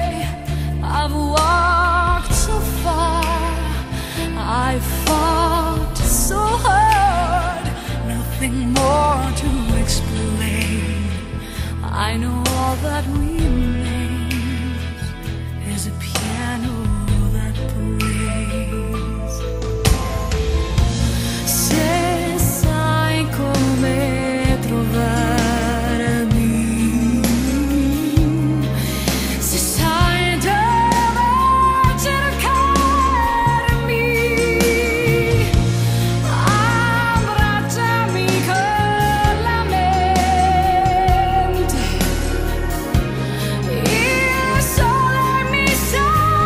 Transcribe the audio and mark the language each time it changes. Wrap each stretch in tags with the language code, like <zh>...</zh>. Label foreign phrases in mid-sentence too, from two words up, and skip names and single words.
<en>I've walked so far, I've fought so hard, nothing more to explain. I know all that remains is a piano that plays.</en> <it>Se sai come trovarmi, se sai dove cercarmi, abbracciami con la mente. Il sole mi sa</it>